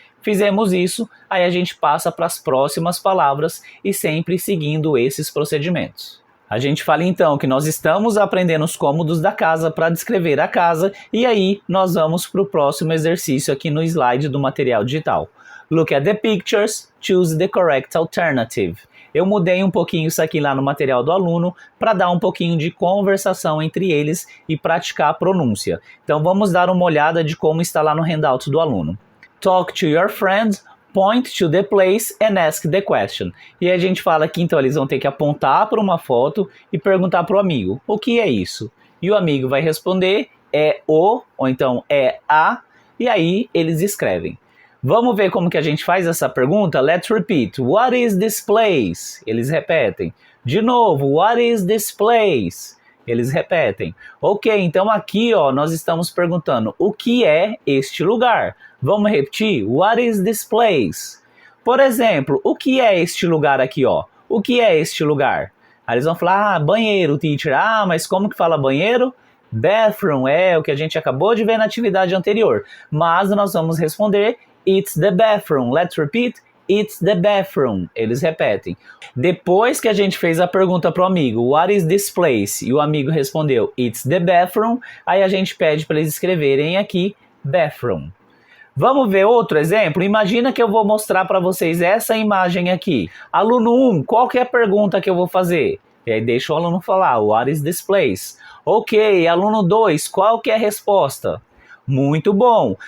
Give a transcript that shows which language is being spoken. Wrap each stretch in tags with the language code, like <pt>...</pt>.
<pt>Fizemos isso, aí a gente passa para as próximas palavras e sempre seguindo esses procedimentos. A gente fala então que nós estamos aprendendo os cômodos da casa para descrever a casa e aí nós vamos para o próximo exercício aqui no slide do material digital.</pt> <en>Look at the pictures, choose the correct alternative.</en> <pt>Eu mudei um pouquinho isso aqui lá no material do aluno para dar um pouquinho de conversação entre eles e praticar a pronúncia. Então vamos dar uma olhada de como está lá no handout do aluno.</pt> <en>Talk to your friends. Point to the place and ask the question.</en> <pt>E a gente fala que então eles vão ter que apontar para uma foto e perguntar para o amigo, o que é isso? E o amigo vai responder, é o, ou então é a, e aí eles escrevem. Vamos ver como que a gente faz essa pergunta?</pt> <en>Let's repeat. What is this place?</en> <pt>Eles repetem. De novo,</pt> <en>what is this place?</en> <pt>Eles repetem. Ok, então aqui ó, nós estamos perguntando o que é este lugar. Vamos repetir?</pt> <en>What is this place?</en> <pt>Por exemplo, o que é este lugar aqui ó? O que é este lugar? Aí eles vão falar, banheiro, teacher. Ah, mas como que fala banheiro? Bathroom, é o que a gente acabou de ver na atividade anterior. Mas nós vamos responder,</pt> <en>it's the bathroom. Let's repeat. It's the bathroom.</en> <pt>Eles repetem. Depois que a gente fez a pergunta para o amigo,</pt> <en>what is this place?</en> <pt>E o amigo respondeu,</pt> <en>it's the bathroom.</en> <pt>Aí a gente pede para eles escreverem aqui, bathroom. Vamos ver outro exemplo? Imagina que eu vou mostrar para vocês essa imagem aqui. Aluno 1, qual que é a pergunta que eu vou fazer? E aí deixa o aluno falar,</pt> <en>what is this place?</en> <pt>Ok, aluno 2, qual que é a resposta? Muito bom.</pt>